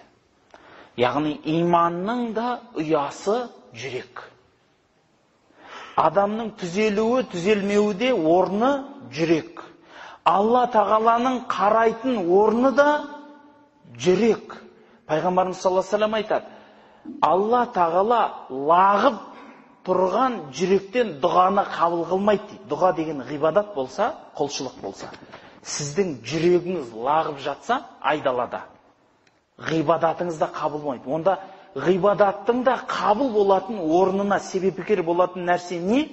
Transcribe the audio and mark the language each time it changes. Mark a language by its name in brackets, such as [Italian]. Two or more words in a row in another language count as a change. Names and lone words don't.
[Kazakh] Яғни иманның да ұясы жүрек. Адамның түзелуі, түзелмеуі де орны жүрек. Алла тағаланың қарайтын орны да жүрек. Пайғамбарымыз [Arabic] صلى الله عليه وسلم [Kazakh] айтады, Алла тағала лағып тұрған жүректен дұғаны қабыл қылмайды дейді. Дұға деген ғибадат болса, құлшылық болса. Сіздің жүрегіңіз лағып жатса, айдалада. Ғибадатыңыз да қабыл болмайды. Онда ғибадаттың да қабыл болатын орнына себепкер болатын нәрсе не?